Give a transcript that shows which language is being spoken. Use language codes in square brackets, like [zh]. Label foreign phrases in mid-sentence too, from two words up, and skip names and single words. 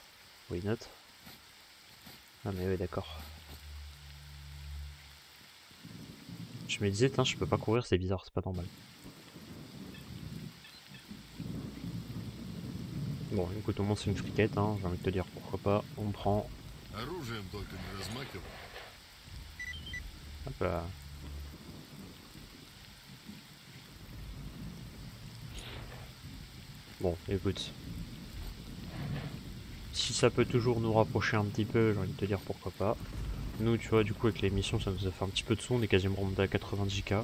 [en] Why not? [fr] Ah mais oui, d'accord. Je me disais, je peux pas courir, c'est bizarre, c'est pas normal. Bon, écoute, au moins c'est une friquette, hein, j'ai envie de te dire, pourquoi pas, on prend... [ru] Оружием только не размахивай. [fr] Hop là. Bon, écoute. Si ça peut toujours nous rapprocher un petit peu, j'ai envie de te dire pourquoi pas. Nous, tu vois, du coup, avec les missions, ça nous a fait un petit peu de son, on est quasiment remonté à 90K.